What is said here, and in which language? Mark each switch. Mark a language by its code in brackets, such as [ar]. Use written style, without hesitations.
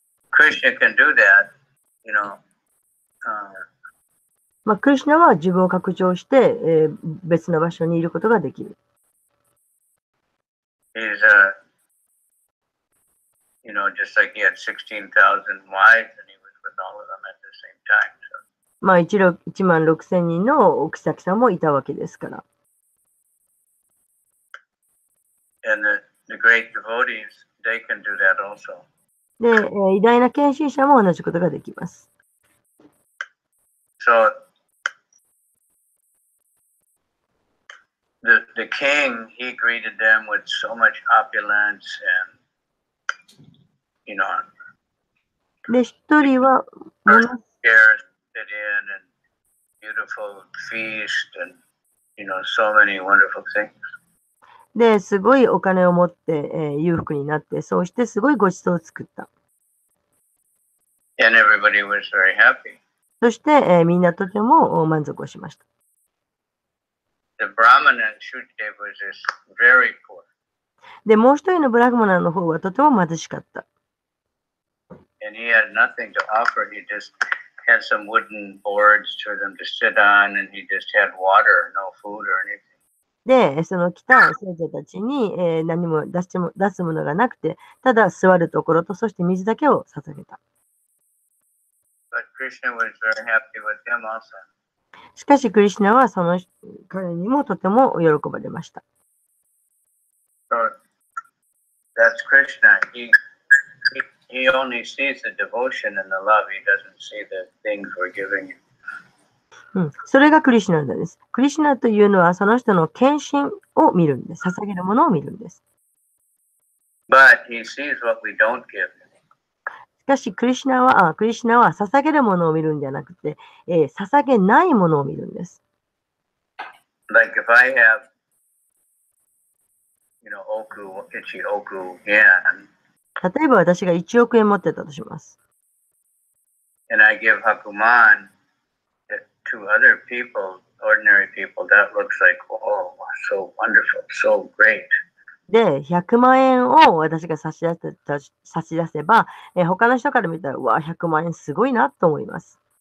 [en] Krishna can do that, you know. [ja] クリシュナは自分を拡張して、別の場所にいることができる。 [en] He's just like he had 16,000 wives and he was with all of them at the same time. So. [ja] 1万6,000人のお妃さんもいたわけですから。 [en] And the great devotees, they can do that also. [ja] で、偉大な献身者も同じことができます。 [en] So the king, he greeted them with so much opulence and, [ja] で、一人は、 [en] chairs fit in and beautiful feast and, so many wonderful things. [ja] で、すごいお金を持って、裕福になって、そうしてすごいごちそうを作った。 [en] And everybody was very happy. [ja] そして、みんなとても満足をしました。 [en] The Brahman and Shukdev was just very poor. [ja] で、もう一人のブラグマナの方はとても貧しかった。 [en] And he had nothing to offer. He just had some wooden boards for them to sit on and he just had water, no food or anything. [ja] で、その来た聖女たちに、何も出すものがなくて、ただ座るところと、そして水だけを捧げた。 [en] But Krishna was very happy with him also. [ja] しかし、クリシュナはその彼にもとても喜ばれました。 [en] So that's Krishna. He only sees the devotion and the love. He doesn't see the things we're giving him. [ja] それがクリシュナなんです。クリシュナというのはその人の献身を見るんです。捧げるものを見るんです。 [en] But he sees what we don't give him. [ja] しかしクリシュナは捧げるものを見るんじゃなくて、捧げないものを見るんです。 [en] Like if I have, [ja] ichi oku yen, 例えば私が1億円持ってたとします。 [en] and I give [ja] Hakuman [en] to other people, ordinary people, that looks like, oh, so wonderful, so great. [ja] で、100万円を私が差し出せば、他の人から見たら、うわ、100万円すごいなと思います。